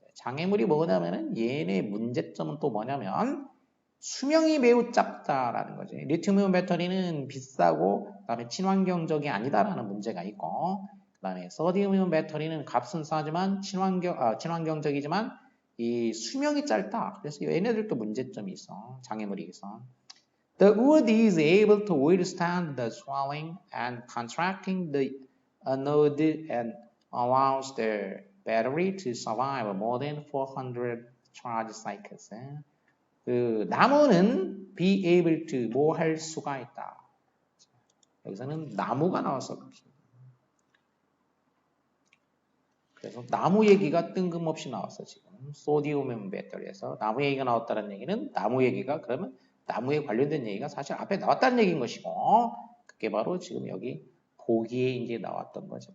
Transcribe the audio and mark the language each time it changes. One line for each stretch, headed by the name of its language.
Korean: 장애물이 뭐냐면은 얘네 문제점은 또 뭐냐면 수명이 매우 짧다라는 거지. 리튬이온 배터리는 비싸고 그다음에 친환경적이 아니다라는 문제가 있고, 그다음에 소디움이온 배터리는 값은 싸지만 친환경적이지만 이 수명이 짧다. 그래서 얘네들도 문제점이 있어. 장애물이 있어.
English: The wood is able to withstand the swelling and contracting the anode and allows the battery to survive more than 400 charge cycles.
Korean: 그 나무는
English: be able to
Korean: 뭐 할 수가 있다. 여기서는 나무가 나왔어. 그래서 나무 얘기가 뜬금없이 나왔어 지금. 소디움 배터리에서 나무 얘기가 나왔다는 얘기는 나무 얘기가 그러면 나무에 관련된 얘기가 사실 앞에 나왔다는 얘기인 것이고, 그게 바로 지금 여기 보기에 이제 나왔던 거죠.